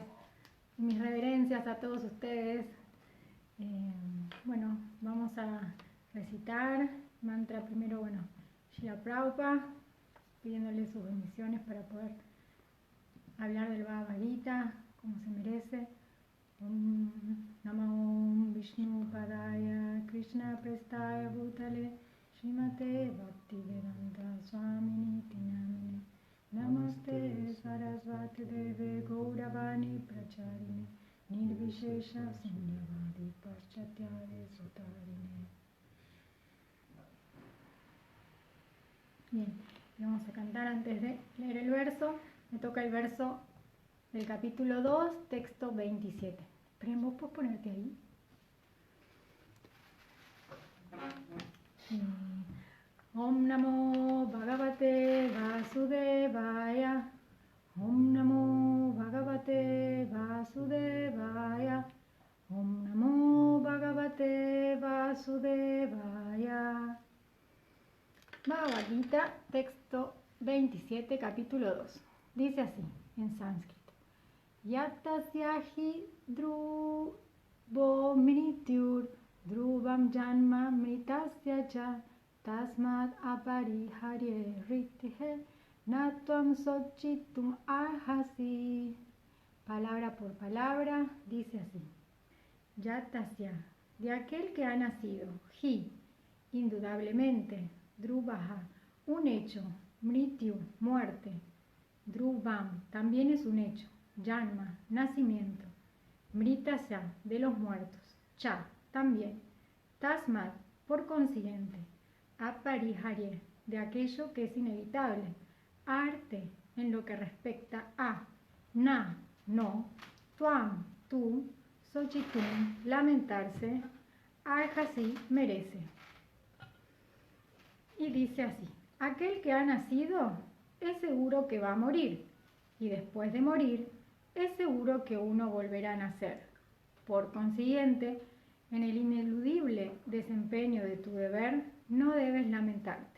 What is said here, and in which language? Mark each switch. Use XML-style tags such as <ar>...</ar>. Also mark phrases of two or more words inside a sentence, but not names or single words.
<es>Mis reverencias a todos ustedes. Bueno, vamos a recitar mantra primero, Srila Prabhupada, pidiéndole sus bendiciones para poder hablar del Bhagavad Gita como se merece.</es> <sa>Om Namo Vishnu Padaya Krishna Prestaya Bhutale Srimate Bhaktivedanta Swamini Tinamine Namaste Sarasvati Deve Gauravani Pracharini Nirvishesha Sunyavadi Paschatyare Sutarine.</sa> <es>Bien, vamos a cantar antes de leer el verso. Me toca el verso del capítulo 2, texto 27. Esperen, ¿vos podés ponerte ahí?</es> <sa>Om Namo Bhagavate Vasudevaya. Om Namo Bhagavate Vasudevaya. Om Namo Bhagavate Vasudevaya.</sa> <es>Bhagavad Gita, texto 27, capítulo 2. Dice así, en sánscrito.</es> <sa>Yatasyahi dhruvo mrityur dhruvam janma mritasya cha tasmad apariharye rithe natvam sochitum arhasi.</sa> <es>Palabra por palabra, dice así. Yatasya, de aquel que ha nacido, hi, indudablemente, dhruvaha, un hecho, mrityu, muerte, dhruvam, también es un hecho, janma, nacimiento, mritasya, de los muertos, cha, también, tasmad, por consiguiente, apariharye, de aquello que es inevitable, arte, en lo que respecta a, na, no, tuam, tú, sochitum, lamentarse, arhasi, merece. Y dice así, aquel que ha nacido es seguro que va a morir, y después de morir es seguro que uno volverá a nacer. Por consiguiente, en el ineludible desempeño de tu deber no debes lamentarte.</es>